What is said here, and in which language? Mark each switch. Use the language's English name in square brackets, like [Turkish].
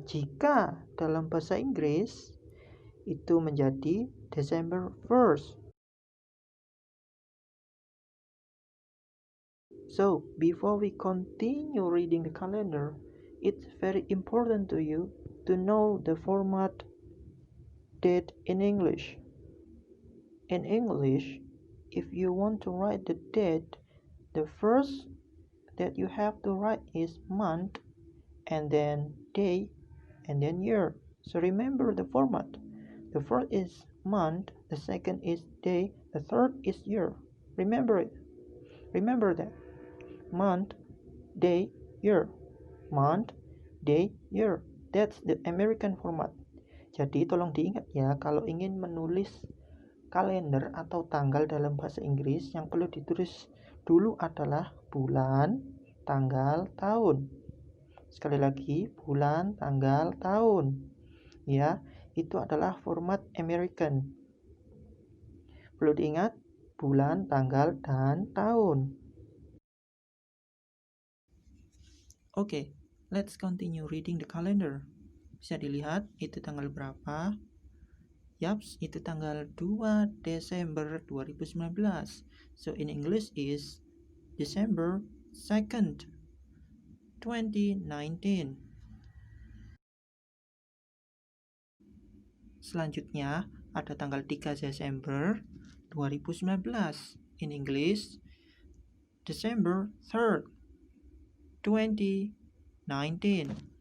[Indonesian] Jika dalam bahasa Inggris itu menjadi December 1st. [English] So, before we continue reading the calendar, it's very important to you to know the format date in English. In English, if you want to write the date, the first that you have to write is month, and then day, and then year. So remember the format. The first is month, the second is day, the third is year. Remember it. Remember that. Month, day, year. Month, day, year. That's the American format. [Indonesian] Jadi tolong diingat ya, kalau ingin menulis kalender atau tanggal dalam bahasa Inggris, yang perlu ditulis dulu adalah bulan, tanggal, tahun. Sekali lagi, bulan, tanggal, tahun. Ya, itu adalah format American. Perlu diingat, bulan, tanggal, dan tahun. [English] Oke, let's continue reading the calendar. [Indonesian] Bisa dilihat itu tanggal berapa? Yaps, itu tanggal 2 Desember 2019. [English] So in English is December 2nd, 2019. [Indonesian] Selanjutnya ada tanggal 3 Desember 2019. [English] In English, December 3rd, 2019.